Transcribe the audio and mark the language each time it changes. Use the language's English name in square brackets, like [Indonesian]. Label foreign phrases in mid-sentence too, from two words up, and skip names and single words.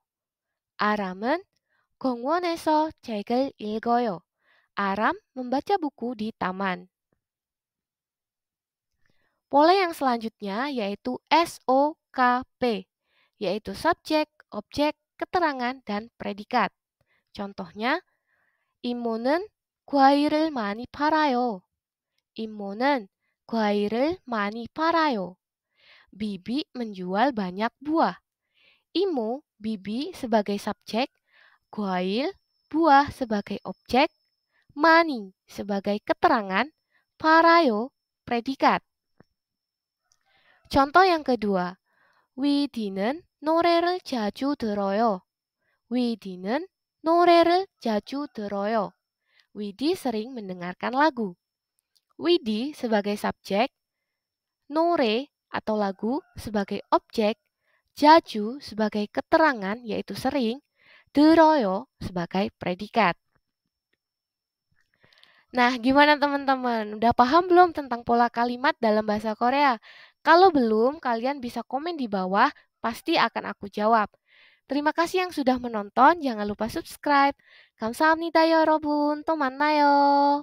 [Korean] 아람은 공원에서 책을 읽어요. [Indonesian] Aram membaca buku di taman. Pola yang selanjutnya yaitu SOKP, yaitu subjek, objek, keterangan, dan predikat. Contohnya, [Korean] 이모는 과일을 많이 팔아요. 이모는 과일을 많이 팔아요. [Indonesian] Bibi menjual banyak buah. Imo, bibi sebagai subjek, 과일, buah sebagai objek, 많이 sebagai keterangan, 팔아요, predikat. Contoh yang kedua, [Korean] 위디는 노래를 자주 들어요. 위디는 노래를 자주 들어요. [Indonesian] Widi sering mendengarkan lagu. Widi sebagai subjek, 노래 atau lagu sebagai objek, 자주 sebagai keterangan yaitu sering, 들어요 sebagai predikat. Nah, gimana teman-teman? Udah paham belum tentang pola kalimat dalam bahasa Korea? Kalau belum, kalian bisa komen di bawah, pasti akan aku jawab. Terima kasih yang sudah menonton, jangan lupa subscribe. [Korean] 감사합니다, 여러분. 또 만나요.